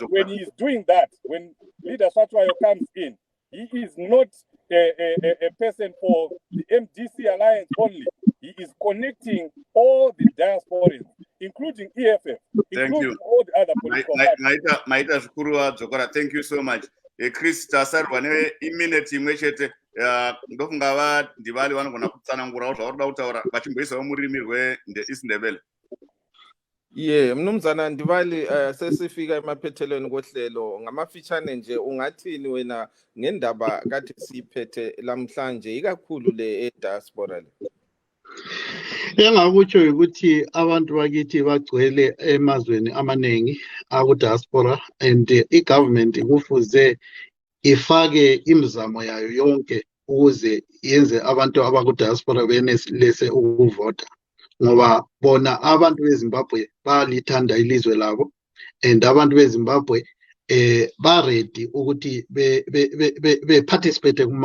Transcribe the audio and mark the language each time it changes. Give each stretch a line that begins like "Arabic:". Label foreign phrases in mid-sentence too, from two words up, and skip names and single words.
English: And when he's doing that, when leader Satwayo comes in, he is not a person for the MDC Alliance only. He is connecting all the diasporans, including EFF, including all the other political parties.
Shona: Maita Zukuru Zokora,
English: thank you so much.
Shona: Chris Tasarwa iminute imwe chete ndofunga Ndivali vanogona kutsanangura zvauri kutaura vachimboisawo murimi rweIsindebele.
North Ndebele: Mnumzana Ndivali, sesifika emaphethelweni kohlelo ngamafitshane nje ungathini wena ngendaba kade siphethe lamhlanje ikakhulu le diaspora le? Engakutsho ukuthi abantu bakithi bagcwele emazweni amaningi aku-diaspora and i-government kufuze ifake imizamo yayo yonke ukuze yenze abantu abaku-diaspora benelise ukuvota, ngoba bona abantu beZimbabwe balithanda ilizwe labo and abantu beZimbabwe ba-ready ukuthi be-participate